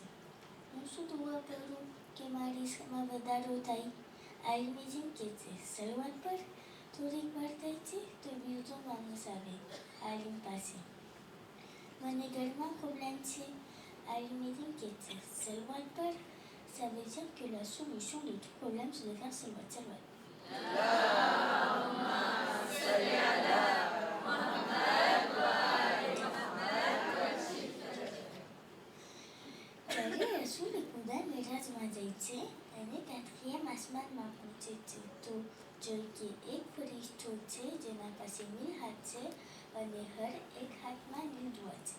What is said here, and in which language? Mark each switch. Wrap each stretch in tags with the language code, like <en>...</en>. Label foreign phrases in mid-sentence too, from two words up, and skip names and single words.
<gu>હું શું દુઆ કરું કે મારી ઈશ્કમાં વધારો થાય? આલિમ મિઝિન કહે છે, સલવાત પર. થોડીક વાર થાય છે તો બીજો માણસ આવે આલિમ પાસે, મને ઘરમાં પ્રોબ્લેમ છે. આલિમ મિઝિન કહે છે, સલવાત પર.</gu> <fr>Ça veut dire que la solution de tout problème c'est de faire salwat.</fr> <gu>જ્યારે રસૂલ ખુદા મિરાજમાં જાય છે અને 4th આસમાનમાં પહોંચે છે તો જોઈએ એક ફરિશ્તો છે જેના પાસે 1000 હાથ છે અને હર એક હાથમાં 1000 દુઆ છે.</gu>